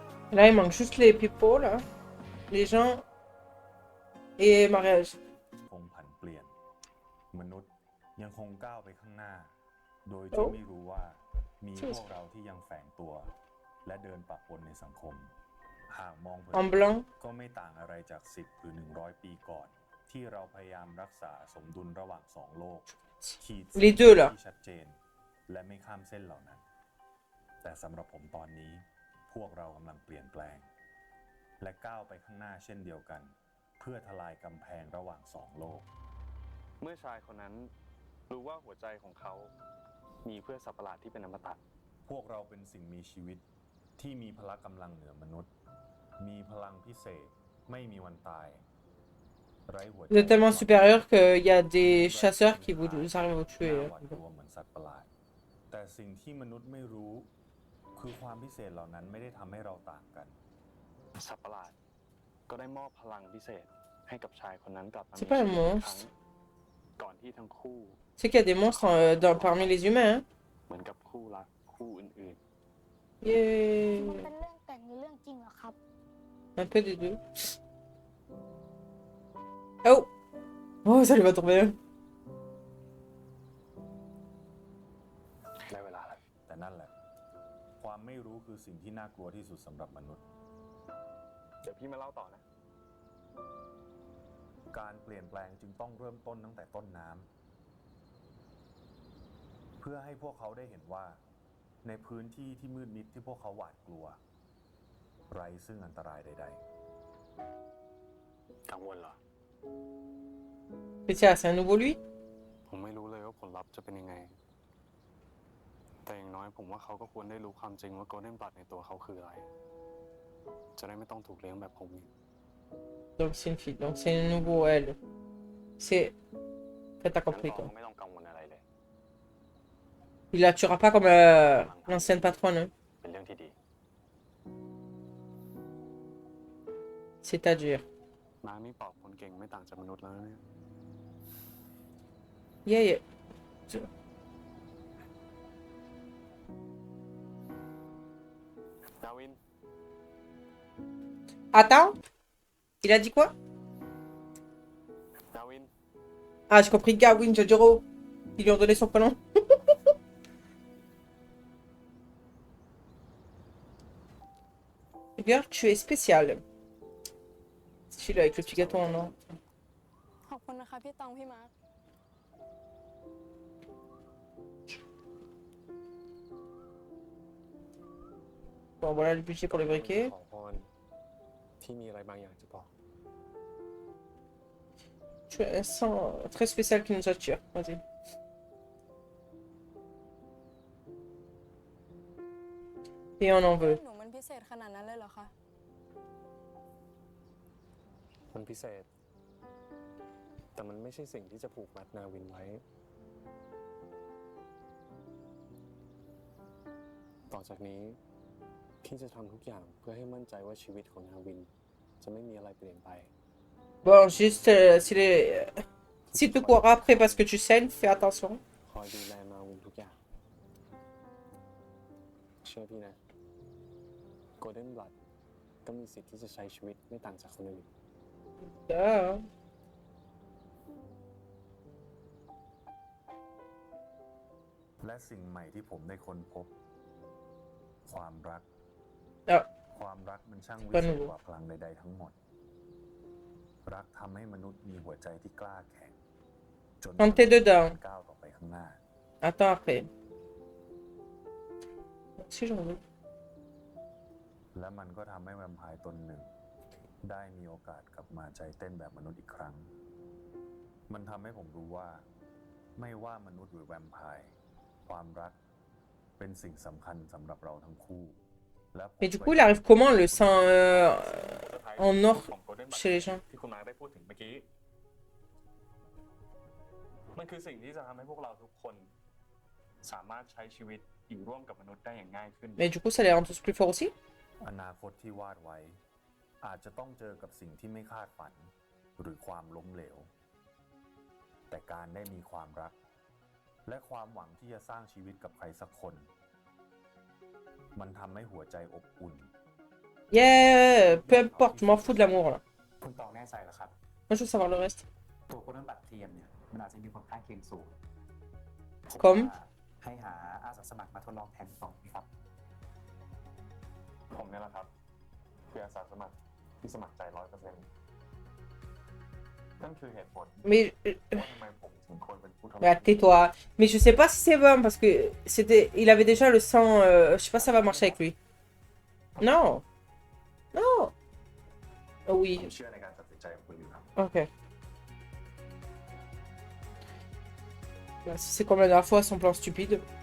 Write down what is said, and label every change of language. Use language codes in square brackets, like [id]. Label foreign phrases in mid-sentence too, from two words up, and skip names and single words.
[fr] Là, il manque juste les people, là. Les gens. Et mariage. [th] คงผันเปลี่ยน มนุษย์ยังคงก้าวไปข้างหน้า โดยที่ไม่รู้ว่ามีพวกเราที่ยังแฝงตัว และเดินปะปนในสังคม หากมองเผิ [fr] En [th] น [fr] blanc. [th] ก็ไม่ต่างอะไรจาก10หรือ100 ปีก่อน ที่เราพยายามรักษาสมดุลระหว่างสองโลกขีดเส้น [fr] Les deux, là. [th] ที่ชัดเจน และไม่ข้ามเส้นเหล่านั้น แต่สำหรับผมตอนนี้ พวกเรากำลังเปลี่ยนแปลง และก้าวไปข้างหน้าเช่นเดียวกัน เพื่อทลายกำแพงระหว่างสองโลก เมื่อชายคนนั้นรู้ว่าหัวใจของเขา มีเพื่อสัตว์ประหลาดที่เป็นอมตะ พวกเราเป็นสิ่งมีชีวิตที่มีพละกำลังเหนือมนุษย์ มีพลังพิเศษไม่มีวันตาย ไร้หัวใจ [fr] Vous êtes tellement supérieur qu'il y a des chasseurs qui vous arrivent à vous [th] น่า [fr] tuer. [th] หวาดกลัวเหมือนสัตว์ประหลาด แต่สิ่งที่มนุษย์ไม่รู้ คือความพิเศษเหล่านั้นไม่ได้ทำให้เราต่างกัน สัตว์ประหลาดก็ได้มอบพลังพิเศษให้กับชายคนนั้นกลับมา [fr] C'est pas un [th] ชีวิตอีกครั้ง [fr] monstre. [th] ก่อนที่ทั้งคู่ [fr] C'est qu'il y a des monstres parmi les humains, hein. [th] เหมือนกับคู่รักคู่อื่น [fr] Yeah. [th] มันเป็นเรื่องแต่งหรือเรื่องจริงเหรอครับ [fr] Un peu des deux. Oh! Oh, ça lui va tomber. [th] ๆได้เวลาแล้ว แต่นั่นแหละ ความไม่รู้คือสิ่งที่น่ากลัวที่สุดสำหรับมนุษย์ เดี๋ยวพี่มาเล่าต่อนะ การเปลี่ยนแปลงจึงต้องเริ่มต้นตั้งแต่ต้นน้ำเพื่อให้พวกเขาได้เห็นว่า ในพื้นที่ที่มืดมิดที่พวกเขาหวาดกลัว ไร้ซึ่งอันตรายใด กังวลเหรอ [fr] Mais tiens, c'est un nouveau lui? [th] ผมไม่รู้เลยว่าผลลัพธ์จะเป็นยังไง แต่อย่างน้อยผมว่าเขาก็ควรได้รู้ความจริงว่าโกลเด้นบลัดในตัวเขาคืออะไร จะได้ไม่ต้องถูกเลี้ยงแบบผมอีก [fr] Donc c'est une fille. Donc c'est un nouveau elle. C'est. T'as [th] งั้น [fr] compris [th] ตอง [fr] quoi. [th] ก็ไม่ต้องกังวลอะไรเลย [fr] Il la tuera pas comme l'ancienne patronne, hein. [th] เป็นเรื่องที่ดี [fr] C'est-à-dire. [th] มาร์คนี่ปอบคนเก่งไม่ต่างจากมนุษย์แล้วนะเนี่ย [en] Yeah, yeah. [th] ดาวิน [fr] Attends. Il a dit quoi? [th] ดาวิน [fr] Ah, j'ai compris Gawin Jojoro. Ils lui ont donné son prénom. Girl, tu es spécial. Celui-là avec le petit gâteau en or. [th] ขอบคุณนะคะพี่ตองพี่มาร์ค [fr] Bon, voilà le budget pour les briquets. [th] ขอพรที่มีอะไรบางอย่างจะบอก [fr] Tu as un sang très spécial qui nous attire. Vas-y. Et on en veut. [th] หนูมันพิเศษขนาดนั้นเลยเหรอคะ มันพิเศษ แต่มันไม่ใช่สิ่งที่จะผูกมัดนาวินไว้ ต่อจากนี้พี่จะทำทุกอย่างเพื่อให้มั่นใจว่าชีวิตของนาวิน จะไม่มีอะไรเปลี่ยนไป [fr] Bon, juste si tu cours après parce que tu saignes, fais attention. [th] คอยดูแลนาวินทุกอย่าง เชื่อพี่นะโกลเด้นบลัดก็มีสิทธิ์ที่จะใช้ชีวิตไม่ต่างจากคนอื่น Ah. และสิ่งใหม่ที่ผมได้ค้นพบ ความรัก Ah. ความรักมันช่างวิ ก็ห เศ นู ษกว่าพลังใดๆทั้งหมด รักทำให้มนุษย์มีหัวใจที่กล้าแข็งจน [fr] Quand t'es dedans. [th] ก้าวต่อไปข้างหน้า [fr] Attends après. Si j'en veux. [th] และมันก็ทำให้แวมไพร์ตนหนึ่ง ได้มีโอกาสกลับมาใจเต้นแบบมนุษย์อีกครั้ง มันทำให้ผมรู้ว่า ไม่ว่ามนุษย์หรือแวมไพร์ความรักเป็นสิ่งสำคัญสำหรับเราทั้งคู่และผม [fr] Mais du coup, il arrive comment le sang en or [th] ของ Golden Bud [fr] chez les gens? [th] ที่คุณมาร์คได้พูดถึงเมื่อกี้ มันคือสิ่งที่จะทำให้พวกเราทุกคน สามารถใช้ชีวิตอยู่ร่วมกับมนุษย์ได้อย่างง่ายขึ้น [fr] Mais du coup, ça les rend tous plus forts aussi? [th] อนาคตที่วาดไว้ อาจจะต้องเจอกับสิ่งที่ไม่คาดฝัน หรือความล้มเหลว แต่การได้มีความรัก และความหวังที่จะสร้างชีวิตกับใครสักคน มันทำให้หัวใจอบอุ่น [fr] Yeah, peu importe, je m'en fous de l'amour là. [th] คุณตองแน่ใจเหรอครับ [fr] Moi je veux savoir le reste. [th] ตัวโคโดนบัตรเทียมเนี่ยมันอาจจะมีผลข้างเคียงสูง [fr] Comme [th] ให้หาอาสาสมัครมาทดลองแทนตองครับ ผมเนี่ยแหละครับคืออาสาสมัครที่สมัครใจ 100%นั่นคือเหตุผล [fr] Mais, [th] ว่าทำไมผมถึงควรเป็นผู้ทำ [fr] mais tais-toi. Mais je sais pas si c'est bon parce que c'était, il avait déjà le sang. Je sais pas si ça va marcher avec lui. Non. Non. Oh [th] ผม [fr] oui. [th] เชื่อในการตัดสินใจของคุณอยู่ครับ [fr] Ok. Bah, si c'est comme la dernière fois son plan stupide.